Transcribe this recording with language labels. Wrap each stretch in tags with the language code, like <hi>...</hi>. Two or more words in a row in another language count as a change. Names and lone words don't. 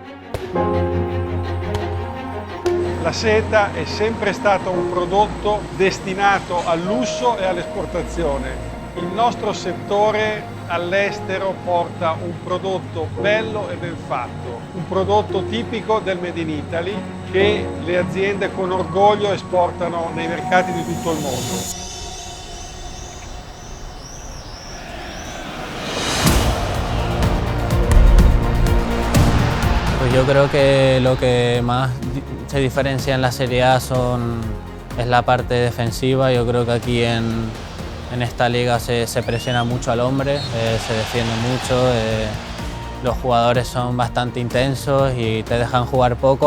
<it>La seta è sempre stato un prodotto destinato al lusso e all'esportazione. Il nostro settore all'estero porta un prodotto bello e ben fatto, un prodotto tipico del Made in Italy che le aziende con orgoglio esportano nei mercati di tutto il mondo.</it> <es>Pues yo creo que lo que más se diferencia en la Serie A es la parte defensiva. Yo creo que aquí en esta liga se presiona mucho al hombre, se defiende mucho, los jugadores son bastante intensos y te dejan jugar poco.</es>